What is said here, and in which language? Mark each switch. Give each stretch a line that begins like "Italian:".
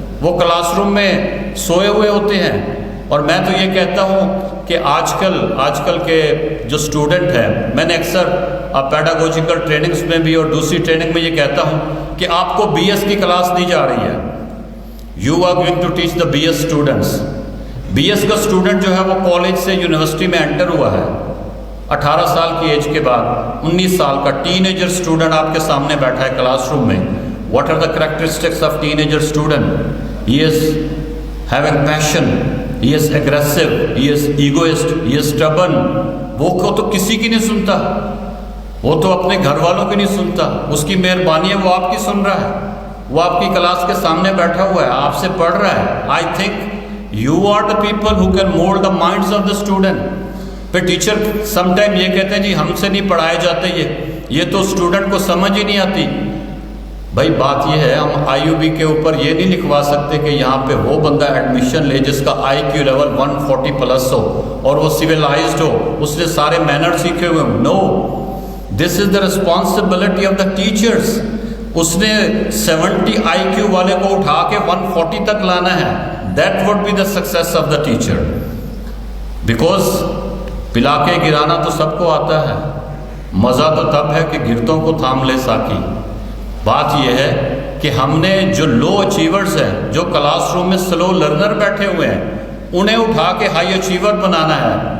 Urdu: وہ class room میں سوئے ہوئے ہوتے ہیں. اور میں تو یہ کہتا ہوں کہ آج کل کے جو اسٹوڈنٹ ہیں, میں نے اکثر پیڈاگوجیکل ٹریننگز میں بھی اور دوسری ٹریننگ میں یہ کہتا ہوں کہ آپ کو BS کی کلاس دی جا رہی ہے.
English: You are going to teach the BS students.
Urdu: BS کا اسٹوڈنٹ جو ہے وہ کالج سے یونیورسٹی میں انٹر ہوا ہے 18 سال کی ایج کے بعد, 19 سال کا ٹین ایجر اسٹوڈنٹ آپ کے سامنے بیٹھا ہے کلاس روم میں.
English: What are the characteristics of teenager student? He is having passion, he is aggressive, he is egoist, he is stubborn.
Urdu: وہ کو تو کسی کی نہیں سنتا, وہ تو اپنے گھر والوں کی نہیں سنتا. اس کی مہربانی ہے وہ آپ کی سن رہا ہے, وہ آپ کی کلاس کے سامنے بیٹھا ہوا ہے, آپ سے پڑھ رہا ہے.
English: I think you are the people who can mould the minds of the student.
Urdu: پھر ٹیچر سم ٹائم یہ کہتے ہیں جی ہم سے نہیں پڑھائے جاتے, یہ تو اسٹوڈنٹ کو سمجھ ہی نہیں آتی. بھائی بات یہ ہے, ہم آئی یو بی کے اوپر یہ نہیں لکھوا سکتے کہ یہاں پہ وہ بندہ ایڈمیشن لے جس کا آئی کیو لیول 140 پلس ہو اور وہ سویلائزڈ ہو, اس نے سارے مینر سیکھے ہوئے ہوں.
English: No, this is the responsibility of the teachers.
Urdu: اس نے 70 آئی کیو والے کو اٹھا کے 140 تک لانا ہے.
English: That would be the success of the teacher.
Urdu: Because پلا کے گرانا تو سب کو آتا ہے, مزہ تو تب ہے کہ گرتوں کو تھام لے ساکی. بات یہ ہے کہ ہم نے جو لو اچیورز ہیں, جو کلاس روم میں سلو لرنر بیٹھے ہوئے ہیں, انہیں اٹھا کے ہائی اچیور بنانا ہے.